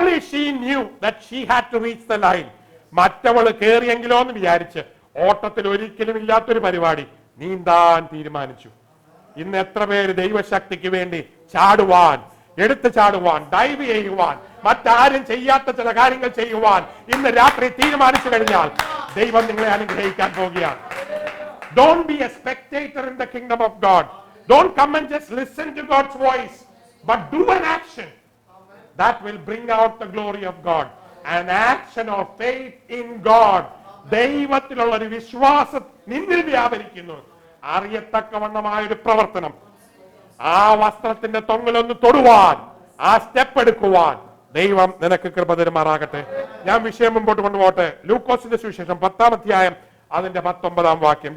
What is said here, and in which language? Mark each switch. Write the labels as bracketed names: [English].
[English] She knew that she had to reach the line. [Malayalam] മറ്റവള് കേറിയെങ്കിലോ എന്ന് വിചാരിച്ച് ഓട്ടത്തിൽ ഒരിക്കലും ഇല്ലാത്തൊരു പരിപാടി നീന്താൻ തീരുമാനിച്ചു. ഇന്ന് എത്ര പേര് ദൈവശക്തിക്ക് വേണ്ടി ചാടുവാൻ, എടുത്തു ചാടുവാൻ, ഡൈവ് ചെയ്യുവാൻ, മറ്റാരും ചെയ്യാത്ത ചില കാര്യങ്ങൾ ചെയ്യുവാൻ ഇന്ന് രാത്രി തീരുമാനിച്ചു കഴിഞ്ഞാൽ ദൈവം നിങ്ങളെ അനുഗ്രഹിക്കാൻ പോകുകയാണ്. [English] Don't be a spectator in the kingdom of God. Don't come and just listen to God's voice, but do an action that will bring out the glory of God. An action of faith in God. [Malayalam] ദൈവത്തിലുള്ള ഒരു വിശ്വാസം നിന്നിൽ വ്യാപരിക്കുന്നു. അറിയത്തക്കവണ്ണമായ ഒരു പ്രവർത്തനം. ആ വസ്ത്രത്തിന്റെ തൊങ്ങലൊന്ന് തൊടുവാൻ, ആ step എടുക്കുവാൻ ദൈവം നിനക്ക് കൃപ തരുമാറാകട്ടെ. ഞാൻ വിഷയം മുമ്പോട്ട് കൊണ്ടുപോട്ടെ. ലൂക്കോസിന്റെ സുവിശേഷം 10-ാം അധ്യായം അതിന്റെ 19-ാം വാക്യം.